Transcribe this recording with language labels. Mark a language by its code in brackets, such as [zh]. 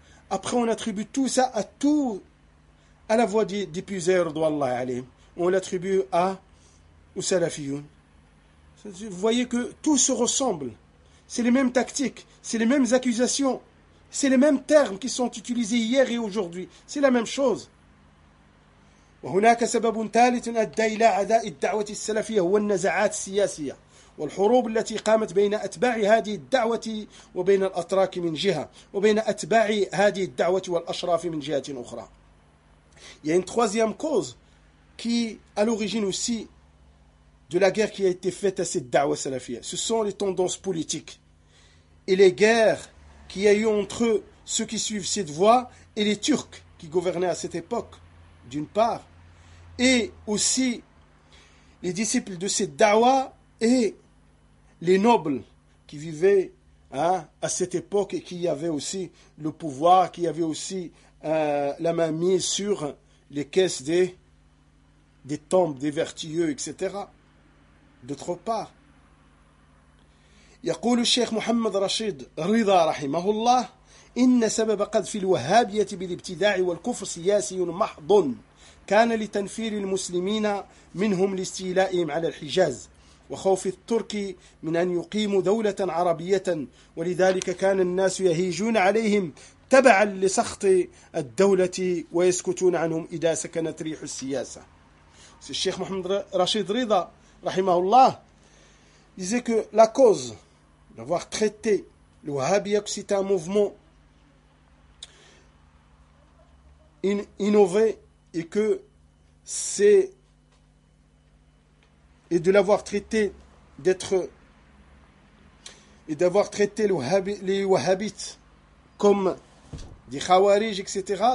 [fr] Après, on attribue tout ça à la voie du puiseur d'Allah alayhim. On l'attribue à au salafiyoun. Vous voyez que tout se ressemble. C'est les mêmes tactiques, c'est les mêmes accusations, c'est les mêmes termes qui sont utilisés hier et aujourd'hui. C'est la même chose. [ar] وهناك سبب ثالث أدى إلى عداء الدعوة السلفية هو النزاعات السياسية والحروب التي قامت بين أتباع هذه الدعوة وبين الأتراك من جهة وبين أتباع هذه الدعوة والأشراف من جهة أخرى. [fr] Il y a une troisième cause qui à l'origine aussi de la guerre qui a été faite à cette da'wa salafia. Ce sont les tendances politiques et les guerres qu'il y a eu entre eux, ceux qui suivent cette voie et les Turcs qui gouvernaient à cette époque, d'une part, et aussi les disciples de cette dawa et les nobles qui vivaient à cette époque et qui avaient aussi le pouvoir, qui avaient aussi la main mise sur les caisses des tombes, des vertueux, etc. D'autre part, [ar] يقول الشيخ محمد رشيد رضا رحمه الله إن سبب قذف الوهابية بالابتداع والكفر سياسي محض كان لتنفير المسلمين منهم لاستيلائهم على الحجاز وخوف الترك من أن يقيموا دولة عربية ولذلك كان الناس يهيجون عليهم تبعا لسخط الدولة ويسكتون عنهم إذا سكنت ريح السياسة. الشيخ محمد رشيد رضا رحمه الله [fr] disait que la cause d'avoir traité le wahhabisme, que c'était un mouvement innové et que c'est et de l'avoir traité d'être et d'avoir traité le les wahhabites comme des khawarij, etc.